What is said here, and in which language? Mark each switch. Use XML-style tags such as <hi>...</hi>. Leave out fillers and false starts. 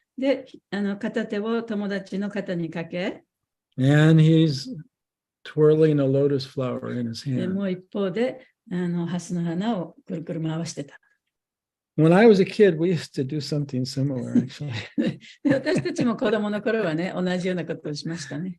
<ja>で、片手を友達の肩にかけ、</ja> <en>And he's twirling a lotus flower in his</en> <ja>で</ja> <en>hand.</en> <ja>もう一方で蓮の花をくるくる回してた。</ja> <en>When I was a kid, we used to do something similar, actually.</en> <ja>で私たちも子供の頃はね、同じようなことをしましたね。</ja>